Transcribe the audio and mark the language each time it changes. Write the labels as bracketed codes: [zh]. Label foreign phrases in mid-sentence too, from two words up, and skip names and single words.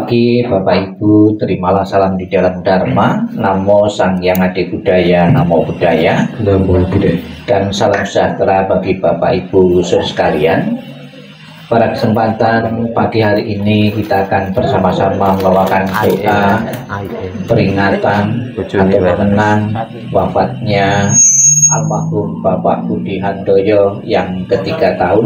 [id] pagi Bapak Ibu, terimalah salam di dalam Dharma. [pi] Namo Sang Hyang Adi Budaya, Namo Buddhaya, Namo Buddhaya. [id] Dan salam sejahtera bagi Bapak Ibu sekalian. Pada kesempatan pagi hari ini kita akan bersama-sama membawakan doa peringatan atau mengenang wafatnya almarhum Bapak Budi Handoyo yang ke-3 tahun.